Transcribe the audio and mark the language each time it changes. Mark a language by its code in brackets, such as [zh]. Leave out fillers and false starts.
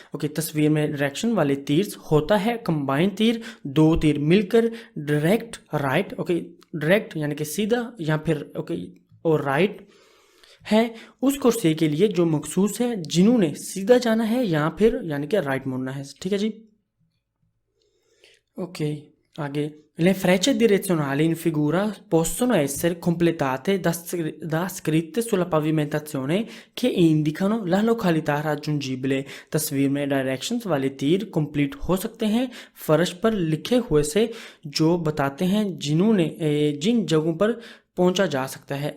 [hi] Okay, तस्वीर में direction वाले तीर होता है कंबाइन तीर, दो तीर मिलकर डायरेक्ट राइट। ओके, डायरेक्ट यानी कि सीधा, या फिर ओके और राइट है उस कुर्सी के लिए जो मखसूस है, जिन्होंने सीधा जाना है या फिर यानी कि राइट मुड़ना है। ठीक है जी। ओके, आगे [it] le frecce direzionali in figura possono essere completate da scritte sulla pavimentazione che indicano la località raggiungibile। [hi] तस्वीर में डायरेक्शंस वाले तीर कंप्लीट हो सकते हैं फर्श पर लिखे हुए से जो बताते हैं जिन्होंने जिन जगहों पर पहुंचा जा सकता है।